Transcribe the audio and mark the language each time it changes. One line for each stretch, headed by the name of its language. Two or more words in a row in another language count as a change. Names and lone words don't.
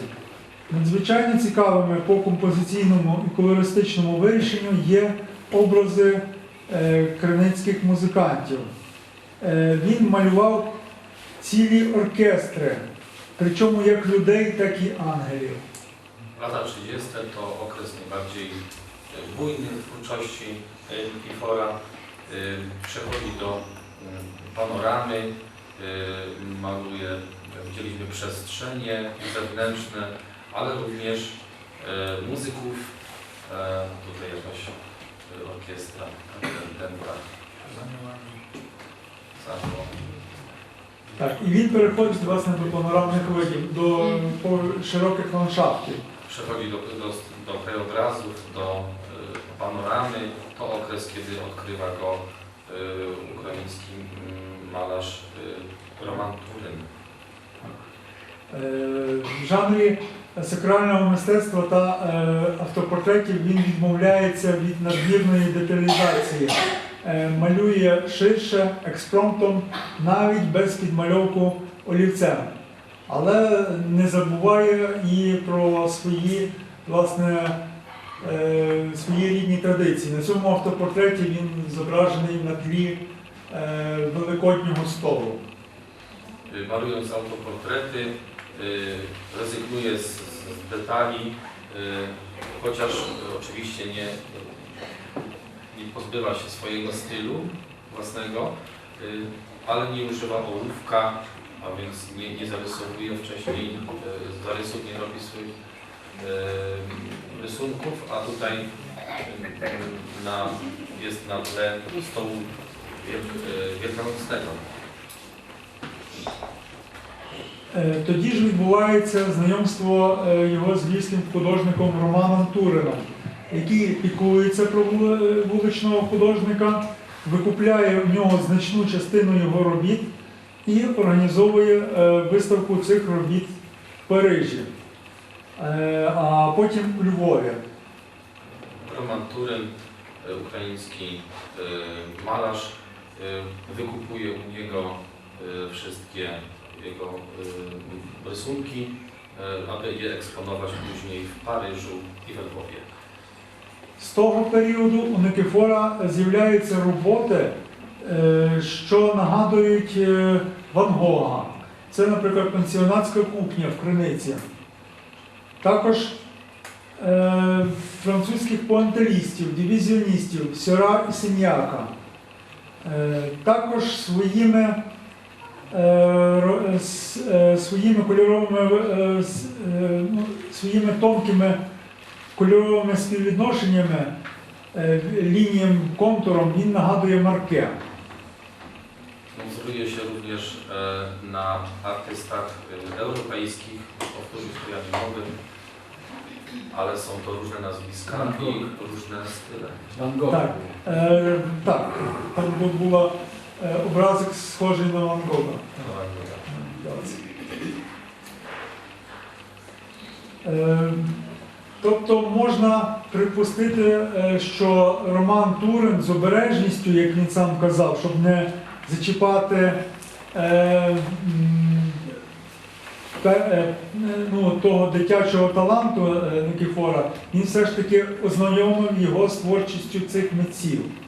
Ukrainian: Надзвичайно цікавими по композиційному і колористичному вирішенню є образи криницьких музикантів. Він малював цілі оркестри, причому як людей, так і ангелів.
Polish: Lata 30. to okres najbardziej bujny w twórczości Nikifora. Przechodzi do panoramy, maluje, widzieliśmy przestrzenie zewnętrzne, ale również muzyków. Tutaj jakaś orkiestra, dęba.
Ukrainian: Так, і він переходить, власне, до панорамних видів, до широких ландшафтів.
Polish: Przechodzi do krajobrazów, do panoramy. To okres, kiedy odkrywa go ukraiński malarz Roman Turek.
Ukrainian: В жанрі сакрального мистецтва та автопортретів він відмовляється від надмірної деталізації. Малює ширше, експромтом, навіть без підмальовку олівцем. але не забуває і про свої, власне, свої рідні традиції. На цьому автопортреті він зображений на тлі Великоднього столу.
Polish: Malując autoportrety, rezygnuje z detali, chociaż oczywiście nie pozbywa się swojego stylu własnego, ale nie używa ołówka, a więc nie zarysowuje wcześniej, zarysów nie robi swoich rysunków, a tutaj jest na tle stołu wielkanocnego.
Ukrainian: Тоді ж відбувається знайомство його з львівським художником Романом Турином, який піклується про вуличного художника, викупляє в нього значну частину його робіт і організовує виставку цих робіт в Парижі, а потім у Львові.
Polish: Roman Turyn, ukraiński malarz, wykupuje u niego wszystkie jego rysunki, aby je eksponować później w Paryżu i we Lwowie.
Ukrainian: З того періоду у Никифора з'являються роботи, що нагадують Ван Гога. Це, наприклад, пансіонатська кухня в Криниці. Також французьких пуантилістів, дивізіоністів Сьора і Синьяка. Також своїми кольоровими, своїми тонкими кольоровими співвідношеннями, лінієм, контуром він нагадує Марке.
Polish: Wzoruje się również na artystach europejskich, powtórzyć to ja nie mogę, ale są to różne nazwiska i różne style. Van Gogh.
Ukrainian: Так, так, там був образик схожий на Ван Гога. Тобто можна припустити, що Роман Турин з обережністю, як він сам казав, щоб не зачіпати того дитячого таланту Никифора, він все ж таки ознайомив його з творчістю цих митців.